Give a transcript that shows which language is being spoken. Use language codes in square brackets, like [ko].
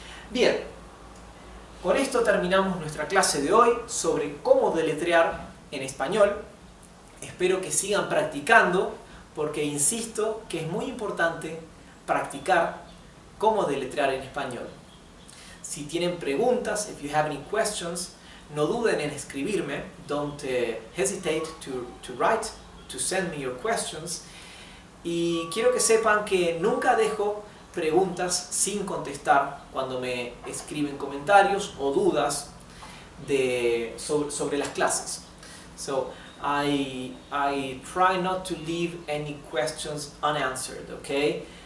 [es] Bien, con esto terminamos nuestra clase de hoy sobre cómo deletrear en español. Espero que sigan practicando, porque insisto que es muy importante practicar cómo deletrear en español. Si tienen preguntas, [en] if you have any questions, [es] no duden en escribirme. [en] Don't hesitate to write, to send me your questions. [es] Y quiero que sepan que nunca dejo preguntas sin contestar cuando me escriben comentarios o dudas sobre las clases. [en] So I try not to leave any questions unanswered, okay?